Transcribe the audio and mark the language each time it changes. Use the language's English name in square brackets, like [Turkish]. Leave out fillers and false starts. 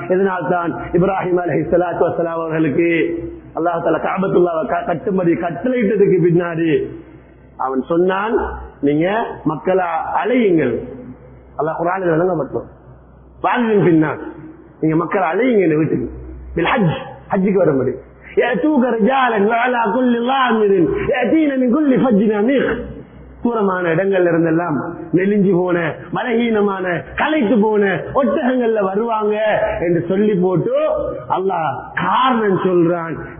[Tamil] இதனால் தான் இப்ராஹிம் அலைஹிஸ்ஸலாத்து வஸ்ஸலாம் அவர்களுக்கு அல்லாஹ் தஆலா கஅபத்துல்லாஹ் கட்டும்படி கட்டளையிட்டதுக்கு பின்னாடி அவன் சொன்னான், நீங்க மக்களை அழையுங்கள். அல்லாஹ் குர்ஆனில் விளங்கப்பட்டோம், வாலின் பின்னான், நீங்க மக்களை அழையுங்க வீட்டுக்கு. பில் ஹஜ், ஹஜ்ஜுக்கு வரும்படி. [Arabic] يأتوك رجالا وعلى كل ضامر يأتين من كل فج عميق. [Tamil] தூரமான இடங்கள்ல இருந்தெல்லாம் நெலிஞ்சு போன, பலகீனமான, களைத்து போன ஒட்டகங்கள்ல வருவாங்க என்று சொல்லி போட்டு அல்லாஹ் காரணம் சொல்றான்.